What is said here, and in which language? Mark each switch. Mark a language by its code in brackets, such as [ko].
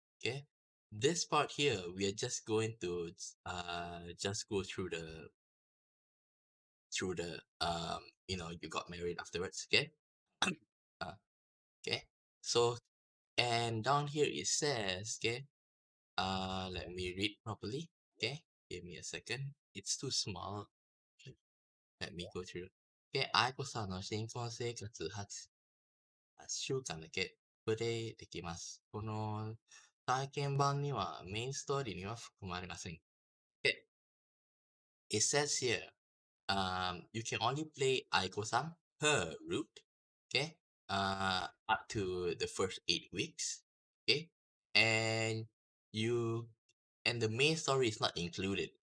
[en] Okay, this part here we are just going to just go through the you got married afterwards. Okay. Okay, so and down here it says, okay, let me read properly. Okay, give me a second, it's too small. Let me go through. [ja] Okay, Aiko さんの新婚生活8週間だけプレイできます。この体験版にはメインストーリーには含まれません。 [en] Okay, it says here, you can only play Aiko-san per route. Okay, up to the first 8 weeks. Okay, and the main story is not included.